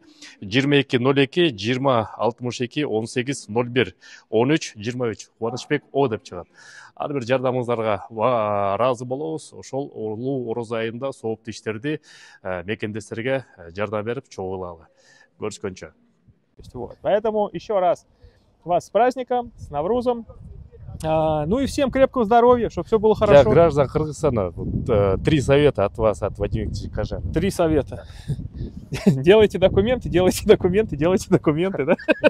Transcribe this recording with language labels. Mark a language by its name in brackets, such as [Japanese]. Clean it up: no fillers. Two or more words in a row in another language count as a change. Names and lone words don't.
[Kyrgyz] 2202 20 62 18 01 13 23 Кубанычбек О деп чыгат. Ар бир жардамыңыздарга ыраазы болобуз. Ошол улуу орозо айында сооптуу иштерди мекендештерге жардам берип чогулалы. Көрүшкөнчө. [Russian] Поэтому еще раз вас с праздником, с Наврузом. Ну и всем крепкого здоровья, чтобы все было хорошо. Для граждан Кыргызстана 3 совета от вас, от Вадима Викторовича Каженова. 3 совета. Делайте документы, делайте документы, делайте документы, да?